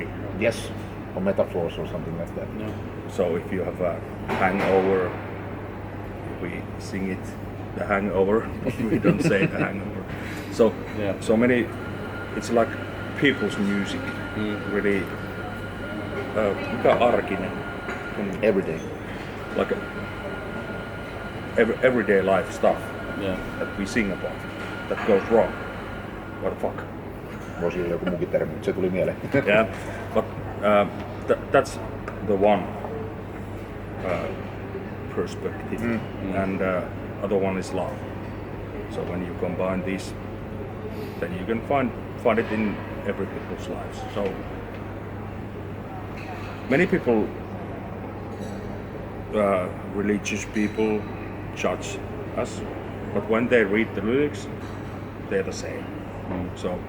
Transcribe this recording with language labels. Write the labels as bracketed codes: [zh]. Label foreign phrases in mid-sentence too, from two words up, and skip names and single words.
[en] Yes, or metaphors or something like that. No. So if you have a hangover, we sing it the hangover, but we don't say the hangover. So so many, it's like people's music, really [fi] mikä arkinen, [en] Everyday. like everyday life stuff that we sing about that goes wrong. What the fuck? [fi] Voisi olla joku muukin termi, mutta se tuli mieleen. [en] Yeah, but that's the one perspective, and other one is love. So when you combine these, then you can find it in every people's lives. So many people, religious people, judge us, but when they read the lyrics, they're the same.